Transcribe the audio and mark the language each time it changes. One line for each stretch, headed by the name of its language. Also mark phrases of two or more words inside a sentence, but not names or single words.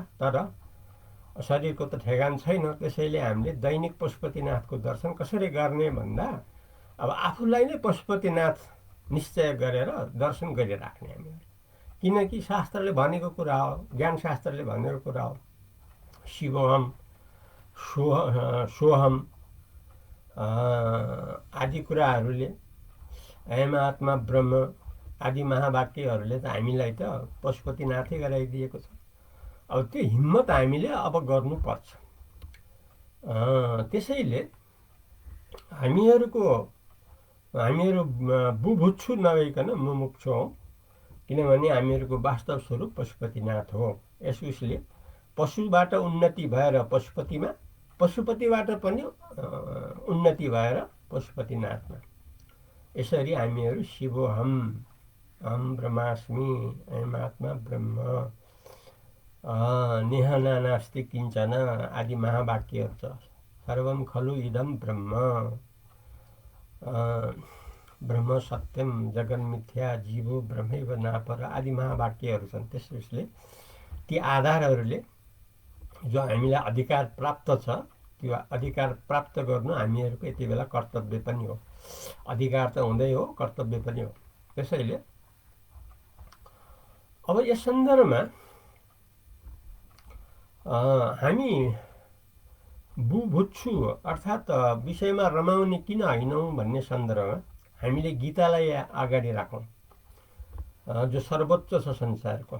Nepali: तर शरीरको त ठेगान छैन, त्यसैले हामीले दैनिक पशुपतिनाथको दर्शन कसरी गर्ने भन्दा अब आफूलाई नै पशुपतिनाथ निश्चय गरेर दर्शन गरिराख्ने हामीहरू। किनकि शास्त्रले भनेको कुरा हो, ज्ञान शास्त्रले भनेको कुरा हो,
Sanskrit: शिवोहम सोहम
Nepali: आदि कुराहरूले,
Sanskrit: अयम आत्मा ब्रह्म
Nepali: आदि महावाक्यहरूले त हामीलाई त पशुपतिनाथै गराइदिएको छ। अब त्यो हिम्मत हामीले अब गर्नुपर्छ। त्यसैले हामीहरू बुभुत्सु नभइकन मुमुक्षु हौँ, किनभने हामीहरूको वास्तव स्वरूप पशुपतिनाथ हो। यस उसले पशुबाट उन्नति भएर पशुपतिमा, पशुपतिबाट पनि उन्नति भएर पशुपतिनाथमा, यसरी हामीहरू
Sanskrit: शिवोहम, अहम ब्रह्मास्मि, अयम आत्मा ब्रह्म, नेहना नास्ति किञ्चन
Nepali: आदि महावाक्यहरू छ।
Sanskrit: सर्वम खलु इदम ब्रह्म, ब्रह्म सत्यम जगन्मिथ्या, जीवो ब्रह्मैव नापर
Nepali: आदि महावाक्यहरू छन्। त्यसले ती आधारहरूले जो हामीलाई अधिकार प्राप्त छ, त्यो अधिकार प्राप्त गर्नु हामीहरूको यति बेला कर्तव्य पनि हो। अधिकार त हुँदै हो, कर्तव्य पनि हो। त्यसैले अब यस सन्दर्भमा हामी बुभुत्सु अर्थात् विषयमा रमाउने किन होइनौँ भन्ने सन्दर्भमा हामीले गीतालाई अगाडि राखौँ, जो सर्वोच्च छ संसारको।